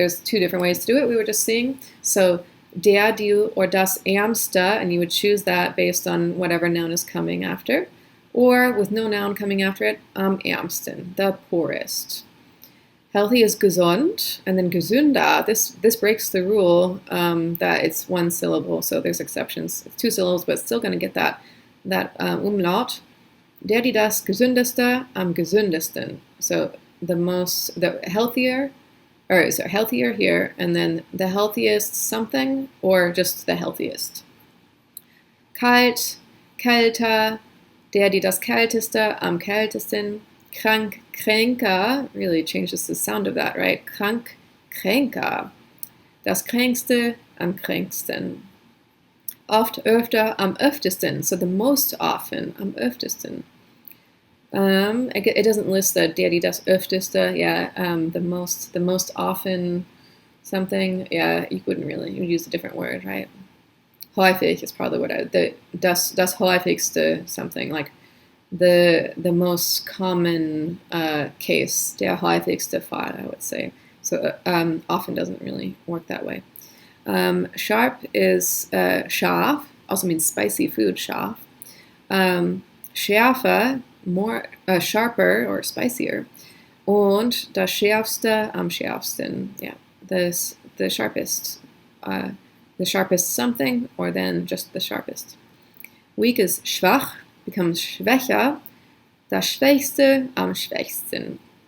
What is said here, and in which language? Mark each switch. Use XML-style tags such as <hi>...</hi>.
<en>There's two different ways to do it. We were just seeing. So der, die, or</en> <de>das ärmste,</de> <en>and you would choose that based on whatever noun is coming after, or with no noun coming after it,</en> <de>am ärmsten,</de> <en>the poorest. Healthy is gesund, and then gesünder. This breaks the rule that it's one syllable, so there's exceptions. It's two syllables, but it's still going to get that umlaut.</en> <de>Der, die, das gesündeste, am gesündesten.</de> <en>So the healthier, or so healthier here, and then the healthiest something, or just the healthiest.</en> <de>Kalt, kälter, der, die, das kälteste, am kältesten. Krank, kränker,</de> <en>really changes the sound of that, right?</en> <de>Krank, kränker. Das kränkste, am kränksten. Oft, öfter, am öftesten.</de> <en>So the most often,</en> <de>am öftesten.</de> <en>It doesn't list the</en> <de>der, die, das öfteste.</de> <en>Yeah, the most often something. Yeah, you wouldn't really. You would use a different word, right? Häufig is probably what</en> <de>das häufigste</de> <en>something, like the most common case,</en> <de>der häufigste Fall,</de> <en>I would say. So often doesn't really work that way. Sharp is scharf, also means spicy food, scharf. Schärfer, more sharper or spicier.</en> <de>Und das schärfste, am schärfsten.</de> <en>Yeah, the sharpest. The sharpest something, or then just the sharpest. Weak is schwach, becomes schwächer.</en> <de>Das Schwächste, am schwächsten.</de>